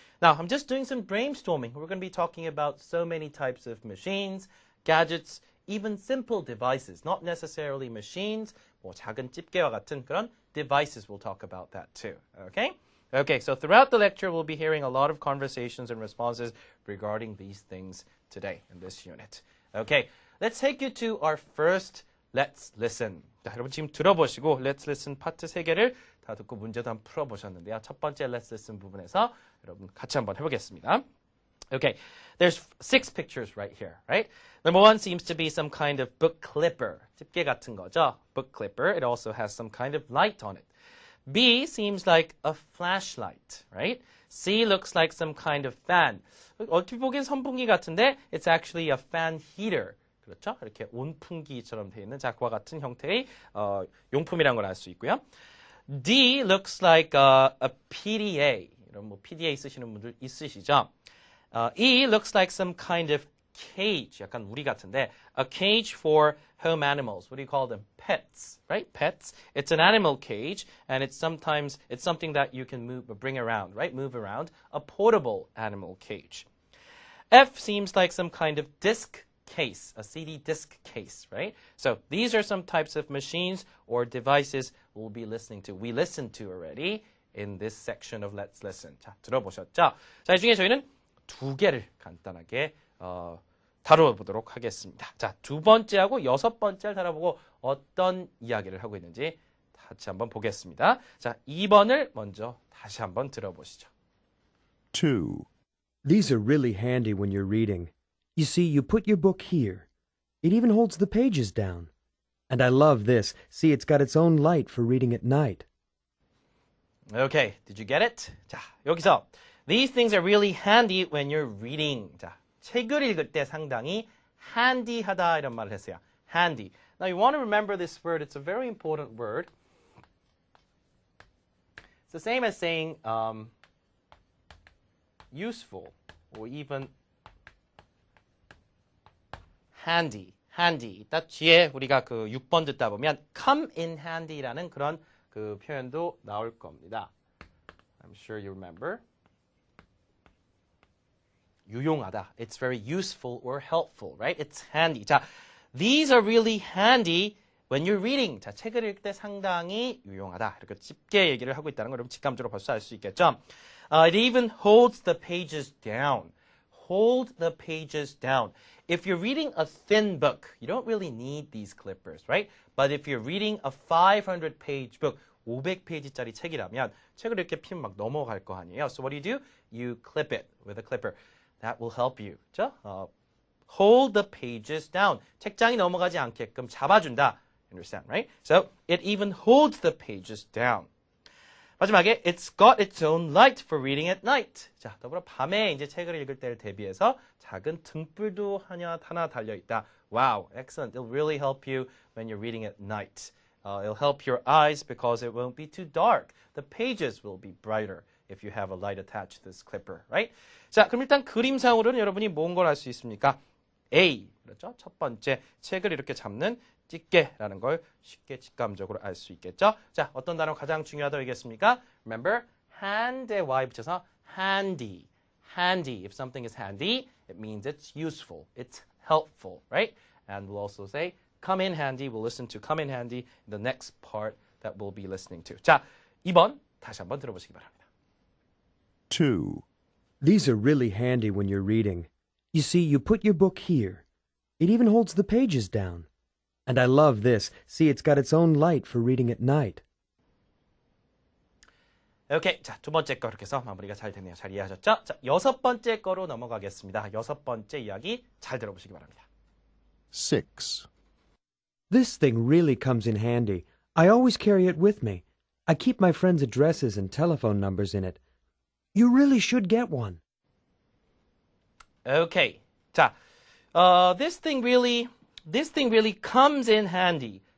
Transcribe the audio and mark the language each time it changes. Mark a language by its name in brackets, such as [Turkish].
[English] Now, I'm just doing some brainstorming. We're going to be talking about so many types of machines, gadgets, even simple devices, not necessarily machines, [Korean] 뭐 작은 집게와 같은 그런 [English] devices. We'll talk about that too, okay? Okay, so throughout the lecture, we'll be hearing a lot of conversations and responses regarding these things today in this unit. Okay, let's take you to our first Let's Listen. [Korean] 자, 여러분 지금 들어보시고 Let's Listen 파트 3개를 다 듣고 문제도 한번 풀어보셨는데요. 첫 번째 Let's Listen 부분에서 여러분 같이 한번 해보겠습니다. [English] Okay, there's 6 pictures right here, right? Number 1 seems to be some kind of book clipper. [Korean] 집게 같은 거죠. Book clipper. [English] It also has some kind of light on it. B seems like a flashlight, right? C looks like some kind of fan. [Korean] 어떻게 보기엔 선풍기 같은데 [English] it's actually a fan heater. [Korean] 그렇죠? 이렇게 온풍기처럼 되어 있는 작과 같은 형태의 용품이라는 걸 알 수 있고요. [English] D looks like a PDA. [Korean] 이런 뭐 PDA 쓰시는 분들 있으시죠? [English] E looks like some kind of cage. [Korean] 약간 우리 같은데 [English] a cage for home animals. What do you call them? Pets, right? Pets. It's an animal cage, and it's something that you can bring around, right? Move around. A portable animal cage. F seems like some kind of disc case, a CD disc case, right? So these are some types of machines or devices we'll be listening to. We listened to already in this section of Let's Listen. [Korean] 자, 들어보셨죠? 자, 이 중에 저희는 2개를 간단하게 다뤄보도록 하겠습니다. 자, 2번째하고 6번째를 다뤄보고 어떤 이야기를 하고 있는지 같이 한번 보겠습니다. 자, 2번을 먼저 다시 한번 들어보시죠. [English] 2. These are really handy when you're reading. You see, you put your book here. It even holds the pages down. And I love this. See, it's got its own light for reading at night. Okay, did you get it? [Korean] 자, 여기서 [English] These things are really handy when you're reading. [Korean] 자, 책을 읽을 때 상당히 handy하다 이런 말을 했어요. [English] Handy. Now you want to remember this word. It's a very important word. It's the same as saying useful or even handy. handy. [Korean] 이따 뒤에 우리가 그 6번 듣다 보면 come in handy라는 그런 그 표현도 나올 겁니다. [English] I'm sure you remember. [Korean] 유용하다. [English] It's very useful or helpful, right? It's handy. 자, these are really handy when you're reading. [Korean] 자, 책을 읽을 때 상당히 유용하다. 이렇게 쉽게 얘기를 하고 있다는 걸 여러분 직감적으로 벌써 알 수 있겠죠? [English] It even holds the pages down. Hold the pages down. If you're reading a thin book, you don't really need these clippers, right? But if you're reading a 500-page book, [Korean] 500페이지짜리 책이라면 책을 이렇게 피면 막 넘어갈 거 아니에요. [English] So what do? You clip it with a clipper. That will help you. [Korean] 그렇죠? [English] Hold the pages down. [Korean] 책장이 넘어가지 않게끔 잡아준다. [English] Understand, right? So it even holds the pages down. [Korean] 마지막에 [English] it's got its own light for reading at night. [Korean] 자, 더불어 밤에 이제 책을 읽을 때를 대비해서 작은 등불도 하나 달려 있다. [English] Wow, excellent. It'll really help you when you're reading at night. It'll help your eyes because it won't be too dark. The pages will be brighter if you have a light attached to this clipper, right? [Korean] 자, 그럼 일단 그림상으로는 여러분이 뭔 걸 알 수 있습니까? A, 그렇죠? 첫 번째, 책을 이렇게 잡는 집게라는 걸 쉽게 직감적으로 알 수 있겠죠? 자, 어떤 단어가 가장 중요하다고 얘기했습니까? [English] Remember, hand에 Y 붙여서 handy. Handy. If something is handy, it means it's useful. It's helpful, right? And we'll also say come in handy. We'll listen to come in handy in the next part that we'll be listening to. [Korean] 자, 2번 다시 한번 들어보시기 바랍니다. [English] 2. These are really handy when you're reading. You see, you put your book here. It even holds the pages down. And I love this. See, it's got its own light for reading at night. [Korean] 오케이. 자, 두 번째 거 이렇게 해서 마무리가 잘 됐네요. 잘 이해하셨죠? 자, 6번째 거로 넘어가겠습니다. 6번째 이야기 잘 들어보시기 바랍니다. [English] 6. This thing really comes in handy. I always carry it with me. I keep my friends' addresses and telephone numbers in it. You really should get one. Okay. 자, this thing really comes in handy.